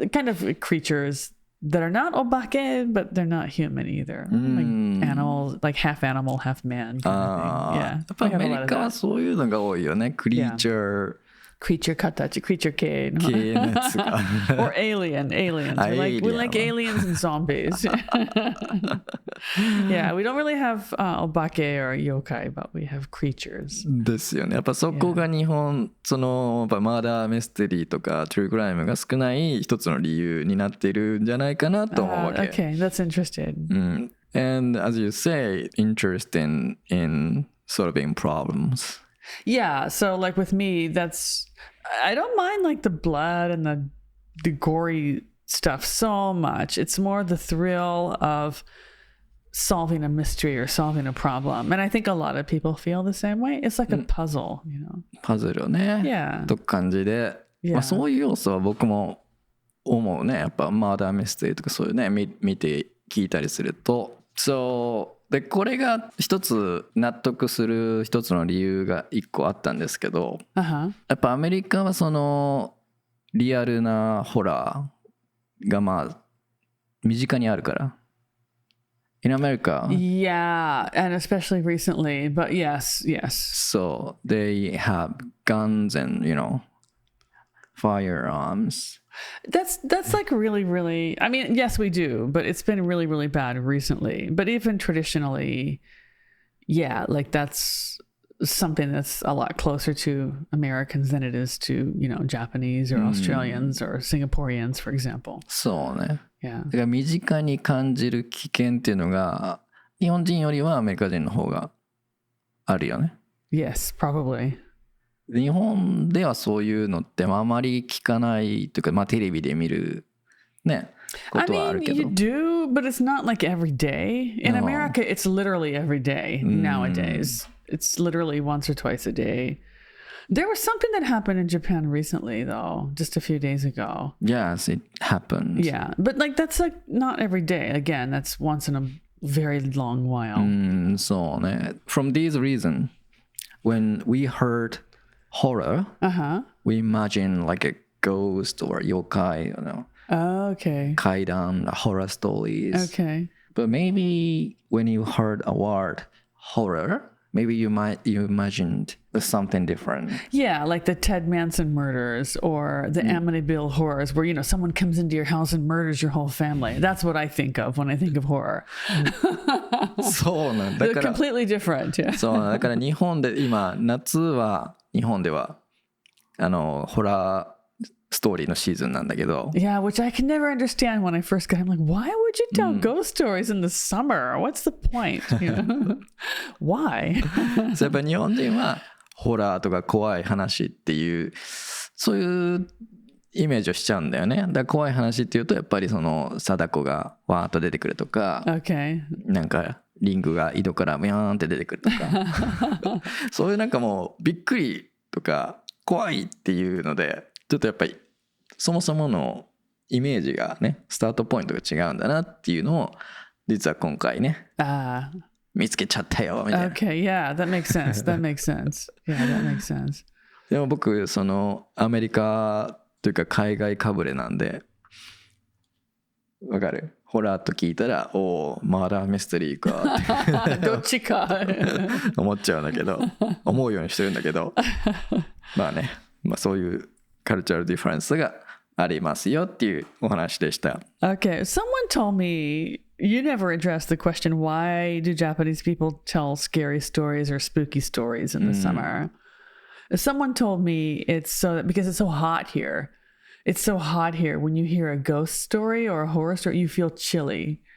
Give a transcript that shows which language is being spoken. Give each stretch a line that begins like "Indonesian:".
English: Kind of creatures that are not obake, but they're not human either. Like animals, like half animal, half man kind of thing. Yeah.
Japanese: やっぱアメリカはそういうのが多いよね。クリーチャー。 Creature katachi, creature系のやつが
English: or aliens. We like aliens and zombies. Yeah, we don't really have obake or yokai, but we have creatures.
Japanese: ですよね。やっぱそこが日本、そのやっぱマーダーミステリーとかトゥルークライムが少ない一つの理由になっているんじゃないかなと思うわけ。
English: Okay, that's interesting. And as you say, interest in solving problems. Yeah, so like with me, I don't mind like the blood and the gory stuff so much. It's more the thrill of solving a mystery or solving a problem. And I think a lot of people feel the same way. It's like a puzzle, you know.
Japanese: パズルをね、
English: Yeah.
Japanese: と感じで、まあ、そういう要素は僕も思うね。やっぱマーダーミステリーとかそういうね、見て聞いたりすると。でこれが一つ納得する一つの理由が一個あったんですけど、やっぱアメリカはそのリアルなホラーがまあ身近にあるから。
English: In America, yeah, and especially recently, but yes. So they have guns and firearms. That's like really, really, I mean, yes, we do, but it's been really, really bad recently. But even traditionally, yeah, like that's something that's a lot closer to Americans than it is to, Japanese or Australians or Singaporeans, for example.
Japanese: そうね。
English: Yeah.
Japanese: だから身近に感じる危険っていうのが、日本人よりはアメリカ人の方があるよね。
English: Yes, probably.
Japanese: 日本ではそういうのってあまり聞かないというか、テレビで見るね、ことはあるけど。
English: I mean, you do, but it's not like every day. In America, it's literally every day nowadays. It's literally once or twice a day. There was something that happened in Japan recently, though, just a few days ago. Yes, it happened. Yeah, but like that's like not every day. Again, that's once in a very long while.
Japanese: そうね。
English: From these reasons, when we heard horror, we imagine like a ghost or yokai, Okay. 怪談, horror stories. Okay. But maybe when you heard a word horror, maybe you imagined something different. Yeah, like the Ted Manson murders or the Amityville horrors where, someone comes into your house and murders your whole family. That's what I think of when I think of horror.
Japanese: そうなんだ。
English: They're completely different. Yeah.
Japanese: そうだから日本で今夏は日本ではホラーストーリーのシーズンなんだけど。
English: Yeah, which I can never understand when I first got. I'm like, why would you tell ghost stories in the summer? What's the point? Why?
Japanese: やっぱ日本人はホラーとか怖い話っていうそういうイメージをしちゃうんだよね。だから怖い話っていうとやっぱりその貞子がわーっと出てくるとか、
English: Okay.
Japanese: なんかリングが井戸からビャーンって出てくるとかそういうなんかもうびっくりとか怖いっていうのでちょっとやっぱりそもそものイメージがねスタートポイントが違うんだなっていうのを実は今回ね見つけちゃったよみたいな。
English: Okay, yeah, that makes sense. That makes sense. Yeah, that makes sense.
Japanese: でも僕そのアメリカというか海外かぶれなんでわかる？ホラーと聞いたらおマーダーミステリーかってどっちか思っちゃうんだけど思うようにしてるんだけどまあね、そういうカルチャルディファレンスがありますよっていうお話でした。
English: Okay, someone told me you never addressed the question, why do Japanese people tell scary stories or spooky stories in the summer? Someone told me it's so because it's so hot here. It's so hot here. When you hear a ghost story or a horror story, you feel chilly.